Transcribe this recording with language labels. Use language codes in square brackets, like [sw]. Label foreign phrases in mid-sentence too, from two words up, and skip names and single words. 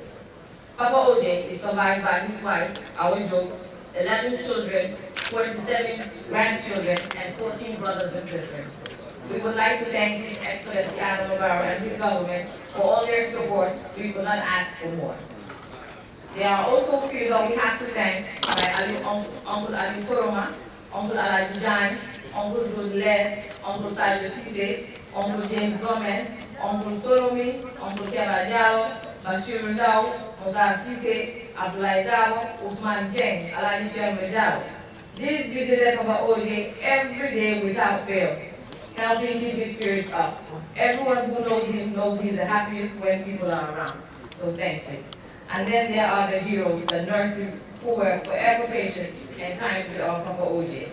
[en] Papa OJ is survived by his wife, Awojo, 11 children, 27 grandchildren, and 14 brothers and sisters. We would like to thank His Excellency Adam Barrow and his government for all their support. We could not ask for more. There are also few that we have to thank, like Uncle Ali Koroma, Uncle Alaji Jan, Uncle Dudle, Uncle Sadio Sise, Uncle James Gomez, Uncle Solomi, Uncle Keba Diallo, Bashir Ndao, Musa Sise, Abdoulaye Dabo, Usman Jeng, Alaji Cherme Diallo. These visited Papa OJ every day without fail, helping keep his spirits up. Everyone who knows him knows he's the happiest when people are around. So thank you. And then there are the heroes, the nurses, who were forever patient and kind with our Papa OJ.